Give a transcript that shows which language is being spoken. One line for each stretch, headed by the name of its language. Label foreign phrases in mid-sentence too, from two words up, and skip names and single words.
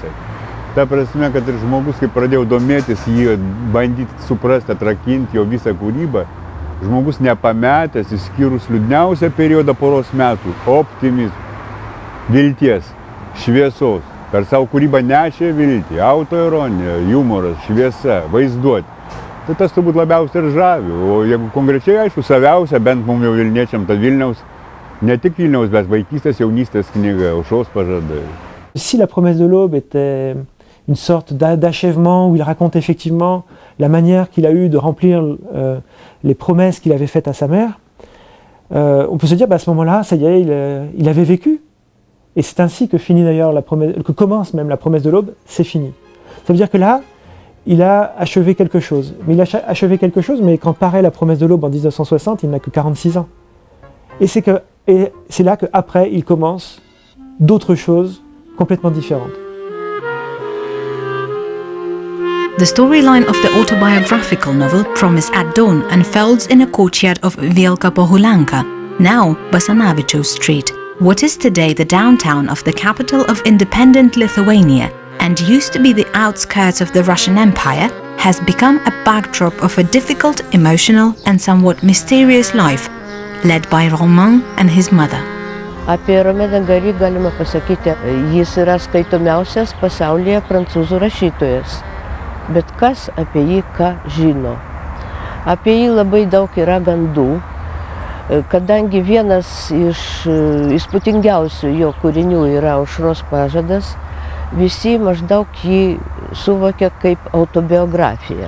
Lithuanian: Ta prasme, kad ir žmogus, kai pradėjau domėtis, jį bandyti suprasti, atrakinti jo visą kūrybą, žmogus nepametęs, išskyrus liūdniausią periodą poros metų, optimizmo, vilties, šviesos. Per savo kūrybą nešė viltį, autoironija, humoras, šviesa, vaizduotė. Tai tas turbūt labiausiai ir žavi. O jeigu konkrečiai, aišku, saviausia, bent mums jau Vilniečiam, ta Vilniaus, ne tik Vilniaus, bet vaikystės, jaunystės knyga, Aušros pažadai.
French: Si la Promesse de l'Aube était une sorte d'achèvement où il raconte effectivement la manière qu'il a eu de remplir les promesses qu'il avait faites à sa mère, on peut se dire, à ce moment-là, ça y est, il avait vécu. Et c'est ainsi que finit d'ailleurs que commence même la Promesse de l'Aube, c'est fini. Ça veut dire que là, il a achevé quelque chose. Mais il a achevé quelque chose, mais quand paraît la Promesse de l'Aube en 1960, il n'a que 46 ans. Et c'est là qu'après, il commence d'autres choses complètement différentes.
English: The storyline of the autobiographical novel Promise at Dawn unfolds in a courtyard of Wielka Pohulanka, now Basanavičiaus Street. What is today the downtown of the capital of independent Lithuania and used to be the outskirts of the Russian Empire has become a backdrop of a difficult, emotional and somewhat mysterious life led by Romain and his mother.
Lithuanian: Apie Romain Gary galima pasakyti, jis yra skaitomiausias pasaulyje prancūzų rašytojas. Bet kas apie jį ką žino? Apie jį labai daug yra gandų. Kadangi vienas iš įspūdingiausių jo kūrinių yra Aušros pažadas, visi maždaug jį suvokia kaip autobiografiją.